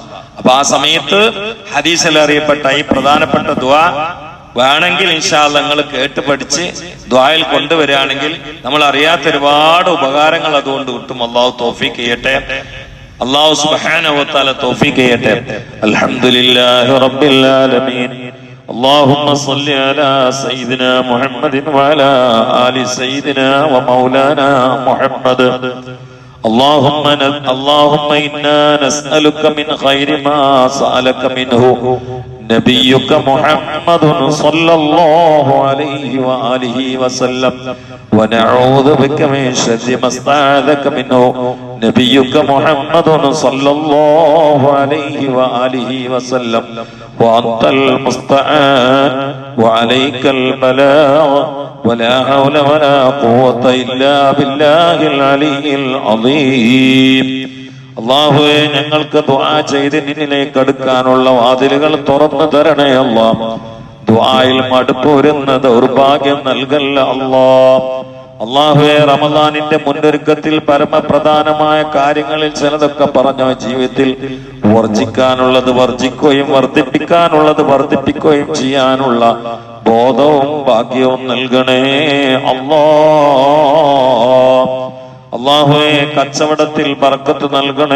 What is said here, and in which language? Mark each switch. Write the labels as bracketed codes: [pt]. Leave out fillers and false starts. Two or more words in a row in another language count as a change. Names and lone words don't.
[ml] അപ്പൊ ആ സമയത്ത് ഹദീസിൽ അറിയപ്പെട്ട ഈ പ്രധാനപ്പെട്ട ദുആ വേണമെങ്കിൽ [ar] إن شاء الله [ml] നിങ്ങൾ കേട്ട് പഠിച്ച് ദുആയിൽ കൊണ്ടുവരികയാണെങ്കിൽ നമ്മൾ അറിയാത്ത ഒരുപാട് ഉപകാരങ്ങൾ അതുകൊണ്ട് കിട്ടും. അല്ലാഹു തൗഫീഖ് ചെയ്യട്ടെ. [ar] الله سبحانه وتعالى [ml] തൗഫീഖ് ചെയ്യട്ടെ. [ar] الحمد لله رب العالمين. اللهم صل على سيدنا محمد وعلى آل سيدنا ومولانا محمد. اللهم إنا نسألك من خير ما سألك منه نبيك محمد صلى الله عليه وآله وسلم ونعوذ بك من شر ما استعاذك منه نبيك محمد صلى الله عليه وآله وسلم وأنت المستعان وعليك البلاغ ولا حول ولا قوة إلا بالله العلي العظيم. [ml] അല്ലാഹുവേ, ഞങ്ങൾക്ക് ദുആ ചെയ്ത് നിന്നിലേക്ക് അടുക്കാനുള്ള വാതിലുകൾ തുറന്നു തരണേ അല്ലാഹ്. ദുആയിൽ മടുപ്പ് വരുന്ന ദൗർഭാഗ്യം നൽകല്ല അല്ലാഹ്. അള്ളാഹുവേ, റമദാനിന്റെ മുന്നൊരുക്കത്തിൽ പരമപ്രധാനമായ കാര്യങ്ങളിൽ ചിലതൊക്കെ പറഞ്ഞ ജീവിതത്തിൽ വർജിക്കാനുള്ളത് വർജിക്കുകയും വർദ്ധിപ്പിക്കാനുള്ളത് വർദ്ധിപ്പിക്കുകയും ചെയ്യാനുള്ള ബോധവും ഭാഗ്യവും നൽകണേ അല്ലാഹുവേ, കച്ചവടത്തിൽ ബർക്കത്ത് നൽകണേ